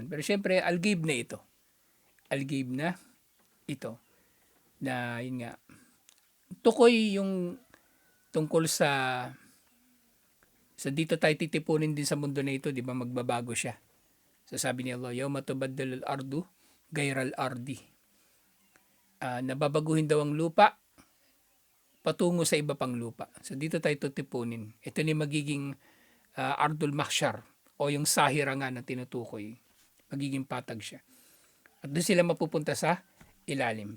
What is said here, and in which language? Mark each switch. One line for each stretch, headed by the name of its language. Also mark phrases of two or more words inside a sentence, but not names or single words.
Filipino: Pero syempre, Al-Ghaib na ito. Al-Ghaib na ito. Na yun nga, tukoy yung tungkol sa dito tayo titipunin din sa mundo na ito, di ba, magbabago siya. So sabi ni Allah,
Arabic: يوم تبدل الأرض غير الأرض.
Filipino: Nababaguhin daw ang lupa patungo sa iba pang lupa. So dito tayo titipunin. Ito ni magiging
Arabic: أرض المحشر
Filipino: o yung Sahira nga na tinutukoy. Magiging patag siya. At doon sila mapupunta sa ilalim.